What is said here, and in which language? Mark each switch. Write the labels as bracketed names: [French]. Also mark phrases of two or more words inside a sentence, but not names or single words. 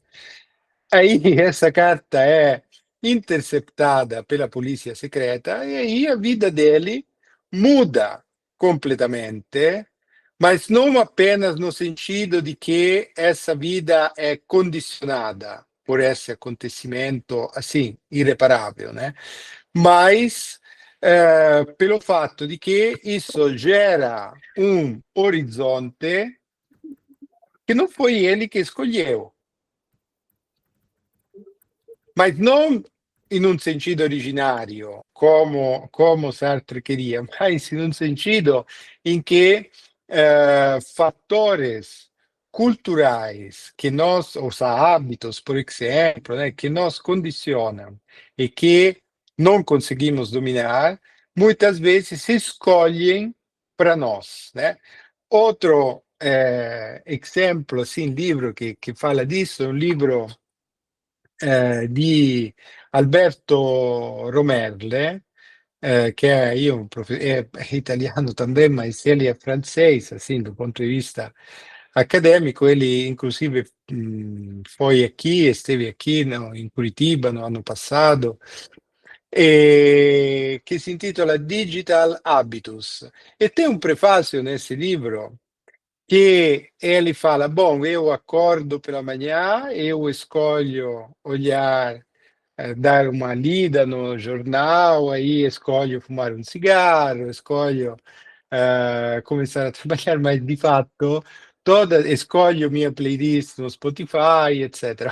[Portuguese] Aí essa carta é interceptada pela polícia secreta e aí a vida dele muda completamente, mas não apenas no sentido de que essa vida é condicionada por esse acontecimento assim irreparável, né? Mas pelo [Italian] fatto di che [Portuguese] isso gera um horizonte que não foi ele que escolheu, mas não [Italian] in un [Portuguese] sentido originario, como Sartre queria, mas in un sentido em que fatores culturais que nós, os hábitos, por exemplo, né, que nos condicionam e que não conseguimos dominar, muitas vezes se escolhem para nós, né? Outro exemplo, assim, livro que fala disso, é um livro di Alberto Romerle, [Italian] che è è italiano [Portuguese] também, mas ele é francês, assim, do ponto de vista acadêmico, ele inclusive esteve aqui em Curitiba no ano passado, que [Italian] si intitola [Portuguese] Digital Habitus. E tem um prefácio nesse livro que ele fala: bom, eu acordo pela manhã, eu escolho olhar, dar uma lida no jornal, aí escolho fumar um cigarro, escolho começar a trabalhar, mas de fato escolho minha playlist no Spotify, etc.